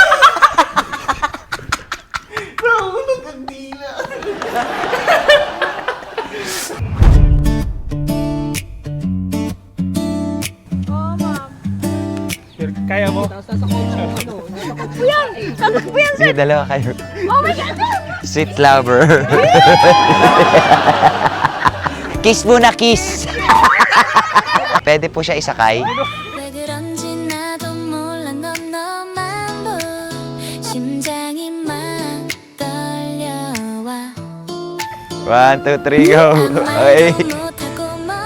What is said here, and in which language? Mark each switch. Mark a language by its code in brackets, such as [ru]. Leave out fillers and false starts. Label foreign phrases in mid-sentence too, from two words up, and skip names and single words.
[tl] Kaya mo? Sige, dalawa kayo. [en] Oh my God! Sweet lover. [tl] Kiss muna, kiss! Pwede po siya isakay. [ko] 왜 그런지 나도 몰라 넌 너만 보 심장이 막 떨려와 [en] 1, 2, 3, go! Okay. [ko] 못하고 뭐